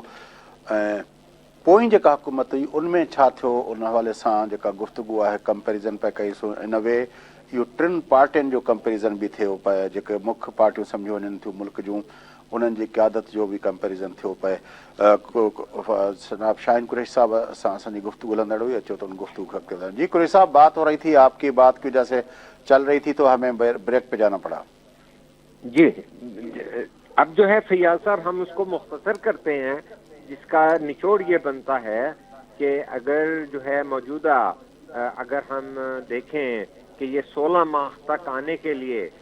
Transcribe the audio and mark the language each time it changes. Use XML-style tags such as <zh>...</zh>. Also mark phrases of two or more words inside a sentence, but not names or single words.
<sd>پوئیں جکا حکومت ہوئی ان میں چھا تھو, ان حوالے سان جکا گفتگو ہے کمپیریزن پہ کئی سو ان وے یہ 3 پارٹین جو کمپیریزن بھی تھو پے, جے مکھ پارٹیوں سمجھو ون تھیوں ملک جوں, انہن جی قیادت جو بھی کمپیریزن تھو پے. جناب شاہین قریشی صاحب سان اسان گفتگو لندڑ ہوئی, اچو تو</sd> <ur>گفتگو کرتے ہیں. جی قریشی صاحب, بات ہو رہی تھی, آپ کی بات کی وجہ سے چل رہی تھی تو ہمیں بریک پہ جانا پڑا. جی, اب جو ہے فیاض صاحب ہم اس کو مختصر کرتے ہیں, جس کا نچوڑ یہ بنتا ہے کہ اگر جو ہے موجودہ اگر ہم دیکھیں کہ یہ 16 ماہ تک آنے کے لیے</ur>